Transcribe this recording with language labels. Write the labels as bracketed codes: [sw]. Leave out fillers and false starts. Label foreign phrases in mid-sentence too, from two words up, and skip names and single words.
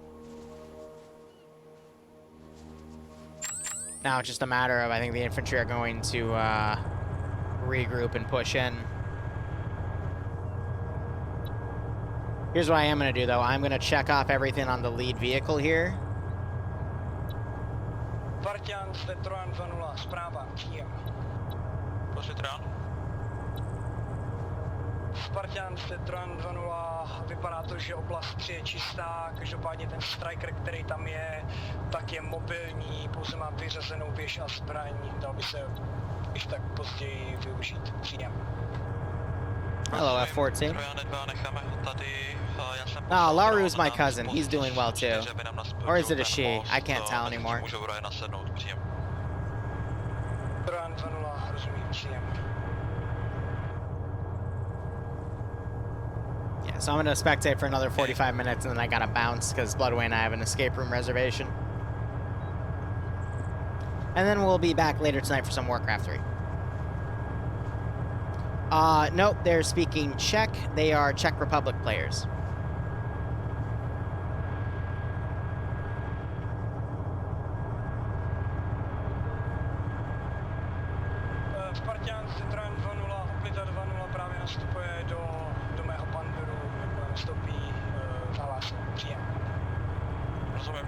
[en] Now it's just a matter of, I think the infantry are going to regroup and push in. Here's what I am going to do, though. I'm going to check off everything on the lead vehicle here. [cs] Spartan, zde Trojan 2-0, zpráva, příjem. Prosím, Trojan. Spartan, zde Trojan 2-0, vypadá to, že oblast 3 je čistá, každopádně ten striker, který tam je, tak je mobilní, pouze má vyřazenou věž a zbraň, dal by se již tak později využít, příjem. [en] Hello, F-14. Oh, Laru's my cousin. He's doing well, too. Or is it a she? I can't tell anymore. [cs] Trojan 2-0, rozumím, příjem. [en] Yeah, so I'm going to spectate for another 45 minutes, and then I got to bounce, because Bloodway and I have an escape room reservation. And then we'll be back later tonight for some Warcraft 3. Nope, they're speaking Czech. They are Czech Republic players. [cs] Spartan, Citroen 2.0, Oplita 2.0 právě nastupuje do mého panderu, nastoupí na vás, příjem. Rozumím.